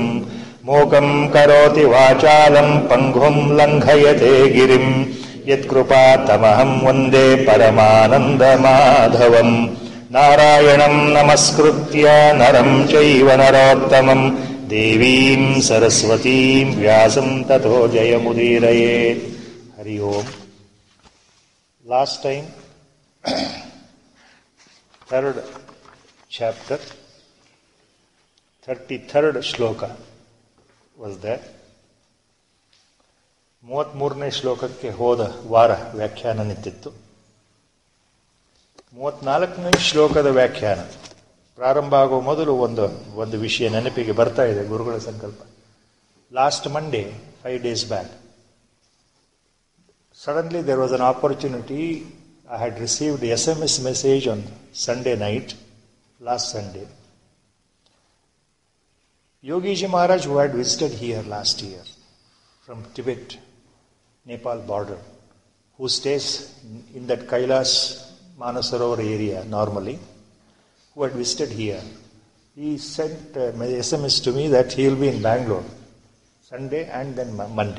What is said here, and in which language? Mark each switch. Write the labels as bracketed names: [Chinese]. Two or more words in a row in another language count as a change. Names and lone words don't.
[Sanskrit] ಮೂಕಂ ಕರೋತಿ ವಾಚಾಲಂ ಪಂಗುಂ ಲಂಘಯತೆ ಗಿರಿಂ ಯತ್ಕೃಪಾತಮಹಂ ವಂದೇ ಪರಮಾನಂದ ಮಾಧವಂ. ನಾರಾಯಣಂ ನಮಸ್ಕೃತ್ಯ ನರಂ ಚೈವ ನರೋತ್ತಮಂ ದೇವೀಂ ಸರಸ್ವತೀಂ ವ್ಯಾಸಂ ತಥೋ ಜಯಮುದೀರಯೇತ್. ಹರಿ ಓಂ. [English] last time third chapter 33rd ಶ್ಲೋಕ was there. [Kannada] 33ನೇ ಶ್ಲೋಕಕ್ಕೆ ಹೋದ ವಾರ ವ್ಯಾಖ್ಯಾನ ನಿಂತಿತ್ತು. 34ನೇ ಶ್ಲೋಕದ ವ್ಯಾಖ್ಯಾನ ಪ್ರಾರಂಭ ಆಗುವ ಮೊದಲು ಒಂದು ವಿಷಯ ನೆನಪಿಗೆ ಬರ್ತಾ ಇದೆ, ಗುರುಗಳ ಸಂಕಲ್ಪ. [English] last Monday 5 days ಬ್ಯಾಕ್ suddenly there was an opportunity. I had received a SMS message on Sunday night, last Sunday. Yogiji Maharaj, who had visited here last year from Tibet, Nepal border, who stays in that Kailas Manasarovar area normally, who had visited here, he sent an SMS to me that he will be in Bangalore Sunday and then Monday.